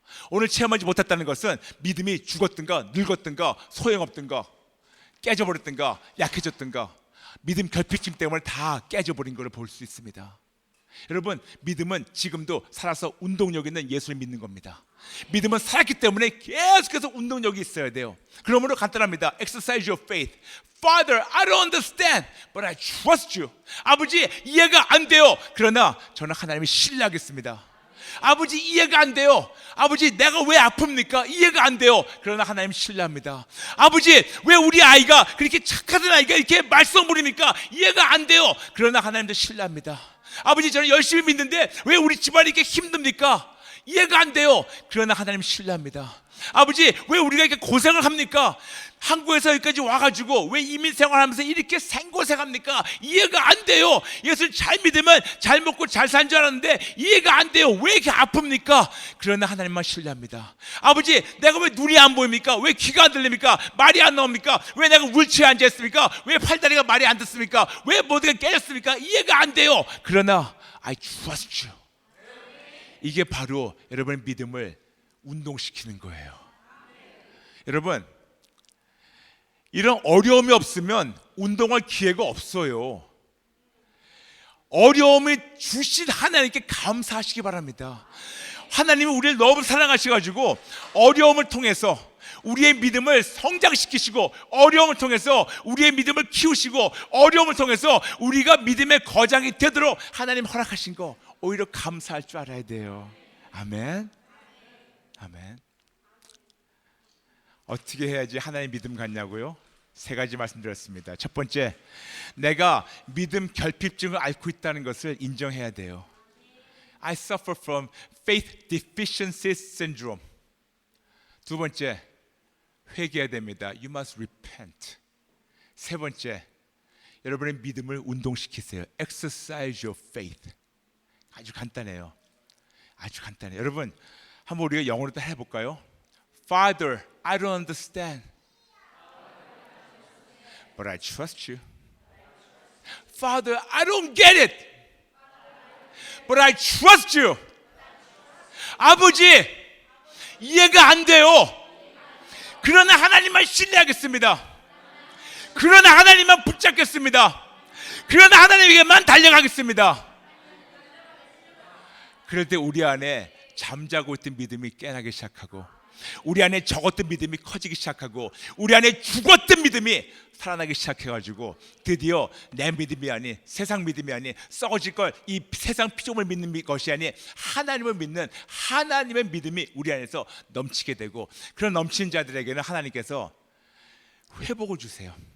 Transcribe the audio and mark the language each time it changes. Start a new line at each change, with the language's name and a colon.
Korean: 오늘 체험하지 못했다는 것은 믿음이 죽었든가 늙었든가 소용없든가 깨져버렸든가 약해졌든가 믿음 결핍증 때문에 다 깨져버린 것을 볼 수 있습니다. 여러분, 믿음은 지금도 살아서 운동력 있는 예수를 믿는 겁니다. 믿음은 살았기 때문에 계속해서 운동력이 있어야 돼요. 그러므로 간단합니다.
English: Exercise your faith. Father, I don't understand, but I trust you.
Korean: 아버지 이해가 안 돼요. 그러나 저는 하나님을 신뢰하겠습니다. 아버지 이해가 안 돼요. 아버지 내가 왜 아픕니까? 이해가 안 돼요. 그러나 하나님 신뢰합니다. 아버지 왜 우리 아이가 그렇게 착하던 아이가 이렇게 말썽 부립니까? 이해가 안 돼요. 그러나 하나님도 신뢰합니다. 아버지 저는 열심히 믿는데 왜 우리 집안이 이렇게 힘듭니까? 이해가 안 돼요. 그러나 하나님 신뢰합니다. 아버지, 왜 우리가 이렇게 고생을 합니까? 한국에서 여기까지 와가지고 왜 이민 생활하면서 이렇게 생고생합니까? 이해가 안 돼요. 예수를 잘 믿으면 잘 먹고 잘 산 줄 알았는데 이해가 안 돼요. 왜 이렇게 아픕니까? 그러나 하나님만 신뢰합니다. 아버지, 내가 왜 눈이 안 보입니까? 왜 귀가 안 들립니까? 말이 안 나옵니까? 왜 내가 윌체어에 앉아있습니까? 왜 팔다리가 말이 안 듣습니까? 왜 모두가 깨졌습니까? 이해가 안 돼요. 그러나
English: I trust you.
Korean: 이게 바로 여러분의 믿음을 운동시키는 거예요. 여러분, 이런 어려움이 없으면 운동할 기회가 없어요. 어려움을 주신 하나님께 감사하시기 바랍니다. 하나님은 우리를 너무 사랑하셔가지고 어려움을 통해서 우리의 믿음을 성장시키시고, 어려움을 통해서 우리의 믿음을 키우시고, 어려움을 통해서 우리가 믿음의 거장이 되도록 하나님 허락하신 거 오히려 감사할 줄 알아야 돼요. 아멘. 아멘. 어떻게 해야지 하나님 믿음 갖냐고요? 세 가지 말씀드렸습니다. 첫 번째, 내가 믿음 결핍증을 앓고 있다는 것을 인정해야 돼요.
English: I suffer from faith deficiency syndrome.
Korean: 두 번째, 회개해야 됩니다.
English: You must repent.
Korean: 세 번째, 여러분의 믿음을 운동시키세요.
English: Exercise your faith.
Korean: 아주 간단해요. 아주 간단해요. 여러분, 한번 우리가 영어로 또 해볼까요?
English: Father, I don't understand, but I trust you. Father, I don't get it, but I trust you.
Korean: 아버지, 이해가 안 돼요. 그러나 하나님만 신뢰하겠습니다. 그러나 하나님만 붙잡겠습니다. 그러나 하나님에게만 달려가겠습니다. 그럴 때 우리 안에 잠자고 있던 믿음이 깨나기 시작하고, 우리 안에 적었던 믿음이 커지기 시작하고, 우리 안에 죽었던 믿음이 살아나기 시작해가지고 드디어 내 믿음이 아닌, 세상 믿음이 아닌, 썩어질 걸 이 세상 피조물 믿는 것이 아닌 하나님을 믿는 하나님의 믿음이 우리 안에서 넘치게 되고, 그런 넘치는 자들에게는 하나님께서 회복을 주세요.